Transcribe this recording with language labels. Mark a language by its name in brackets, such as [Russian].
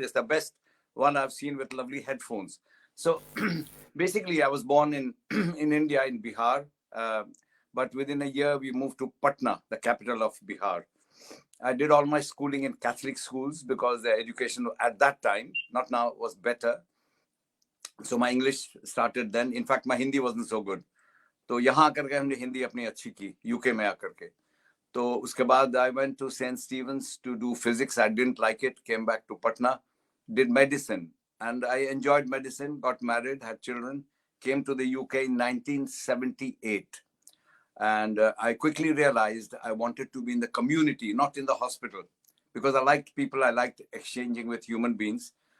[English] It's the best one I've seen with lovely headphones. So basically, I was born in, in India, in Bihar. But within a year, we moved to Patna, the capital of Bihar. I did all my schooling in Catholic schools because the education at that time, not now, was better. So my English started then. In fact, my Hindi wasn't so good. [Hindi] तो यहाँ आकर के हमने हिंदी अपनी अच्छी की UK में आकर के तो उसके बाद [English] I went to St. Stephen's to do physics. I didn't like it. Came back to Patna, did medicine, and I enjoyed medicine. Got married, had children. Came to the UK in 1978. And I quickly realized I wanted to be in the community, not in the hospital, because I liked people, I liked exchanging with human beings.